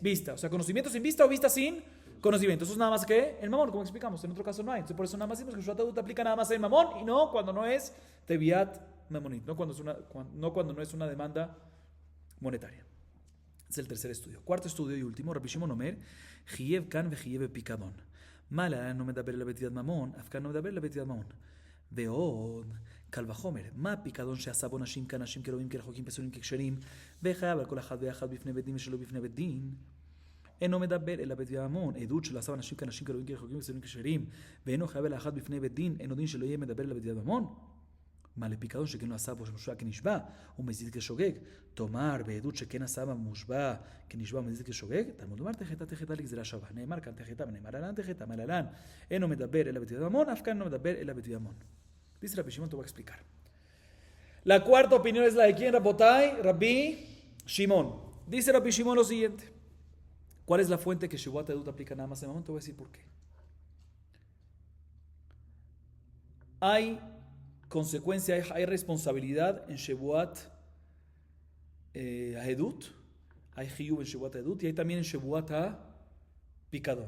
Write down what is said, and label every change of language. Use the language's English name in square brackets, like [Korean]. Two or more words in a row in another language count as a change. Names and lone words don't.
[Spanish] O sea, conocimiento sin vista o vista sin conocimiento. Eso es nada más que el mamón, como explicamos. En otro caso no hay. Entonces por eso nada más decimos que Shebuat aplica nada más en mamón y no cuando no es [Hebrew] תביעת ממונית, [Spanish] no cuando no es una demanda monetaria. Es el tercer estudio. Cuarto estudio y último, [Hebrew] רבי שמעון אומר, חייב כאן וחייב פיקדון. Mala no מדבר אלא בתביעת ממון, אף כאן לא מדבר אלא בתביעת ממון. ועוד, קל וחומר, מה הפיקדון שעשה בו נשים כאנשים כרובים כרחוקים פסולים ככשרים, וחייב על כל אחד ואחד בפני בית דין ושלא בפני בית דין. אינו מדבר אלא בתביעת ממון, עדות שלא עשה אנשים כאנשים כרובים כרחוקים פסולים ככשרים, ואינו חייב על האחד בפני בית דין, אינו דין שלא יהיה מדבר אלא בתביעת ממון. מה לפיקדון שכן לא עשה בו מושבע כנשבע ומזיד כשוגג, תאמר בעדות שכן עשה במושבע כנשבע ומזיד כשוגג, תלמוד לומר תחתה לגזירה שווה. נאמר כאן תחתה ונאמר להלן תחתה, מה להלן אינו מדבר אלא בתביעת ממון, אף כאן אינו מדבר אלא בתביעת ממון. [Spanish] Dice Rabbi Shimon, te voy a explicar. La cuarta opinión es la de quién, Rabotai, Rabbi Shimon. Dice Rabbi Shimon lo siguiente. ¿Cuál es la fuente que [Hebrew] שבועת עדות [Spanish] aplica nada más en mamón? Te voy a decir por qué. Hay consecuencia, hay responsabilidad en [Hebrew] שבועת עדות, [Spanish] hay Hiyub en [Hebrew] שבועת עדות [Spanish] y hay también en [Hebrew] שבועת פיקדון.